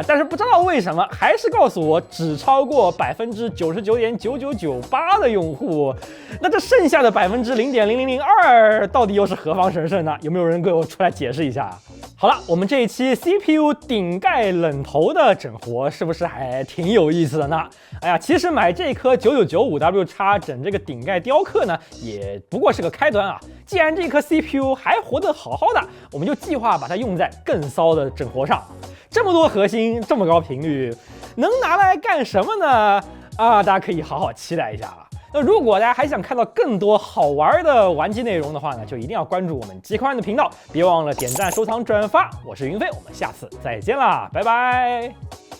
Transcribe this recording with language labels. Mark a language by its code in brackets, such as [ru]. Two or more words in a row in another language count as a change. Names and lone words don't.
[zh] 但是不知道為什麼，還是告訴我只超過99.9998%的用戶，那這剩下的0.0002%到底又是何方神聖呢？有沒有人給我出來解釋一下？好了，我們這一期 CPU 頂蓋冷頭的整活是不是還挺有意思的呢？哎呀，其實買這顆 9995W 整這個頂蓋雕刻呢，也不過是個開端啊。既然這顆 CPU 還活得好好的，我們就計劃把它用在更騷的整活上。這麼多核心，這麼高頻率，能拿來幹什麼呢？啊，大家可以好好期待一下啊。那如果大家還想看到更多好玩的玩機內容的話呢，就一定要關注我們極寬的頻道，別忘了點讚、收藏、轉發。我是雲飛，我們下次再見啦，拜拜。